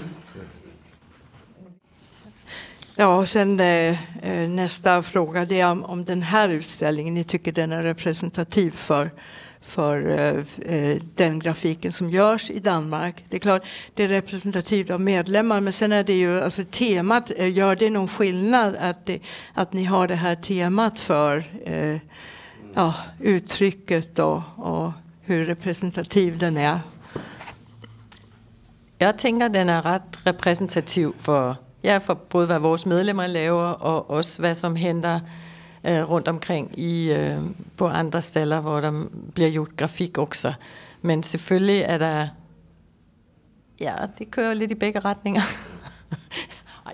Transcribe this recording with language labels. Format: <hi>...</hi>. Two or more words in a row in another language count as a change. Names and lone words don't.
<sv>Ja, och sen nästa fråga, det är om den här utställningen, ni tycker den är representativ för den grafiken som görs i Danmark. Det är klart, det är representativt av medlemmar, men sen är det ju, alltså temat, gör det någon skillnad att ni har det här temat för uttrycket och hur representativ den är?</sv> <da>Jeg tænker, den er ret repræsentativ for både hvad vores medlemmer laver, og også hvad som henter rundt omkring på andre steder, hvor der bliver gjort grafik også. Men selvfølgelig er der, det kører lidt i begge retninger.</da>